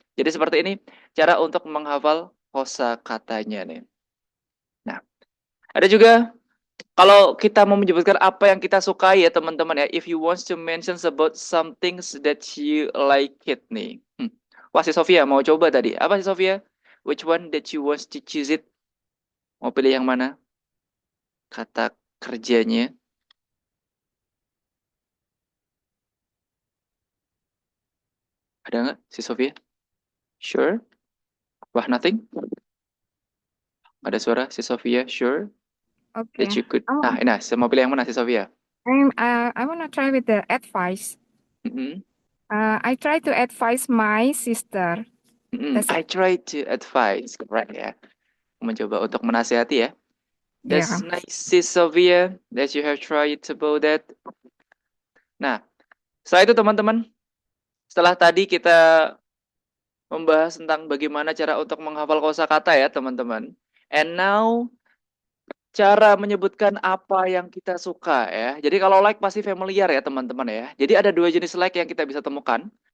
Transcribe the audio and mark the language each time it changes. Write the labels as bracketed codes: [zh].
[id] Jadi seperti ini cara untuk menghafal kosakatanya nih. Nah, ada juga kalau kita mau menyebutkan apa yang kita sukai ya teman-teman ya. [en] If you want to mention about some things that you like it nih. [id] Wah si Sofia mau coba tadi. Apa sih Sofia? [en] Which one that you want to choose it? [id] Mau pilih yang mana? Kata kerjanya. Ada nggak si Sofia? [en] Sure? [id] Wah, [en] nothing? [id] Ada suara si Sofia? Sure? [en] Okay. That you could. Oh, [id] Nah, saya mau pilih yang mana si Sofia? [en] I wanna try with the advice. Mm-mm. I try to advise my sister. That's I try to advise, right ya. [id] Mencoba untuk menasihati ya. [en] That's yeah. nice, si Sofia, that you have tried about that. [id] Nah, setelah itu teman-teman, setelah tadi kita membahas tentang bagaimana cara untuk menghafal kosakata ya teman-teman. [en] And now [id] cara menyebutkan apa yang kita suka ya. Jadi kalau like pasti familiar ya teman-teman ya. Jadi ada dua jenis like yang kita bisa temukan.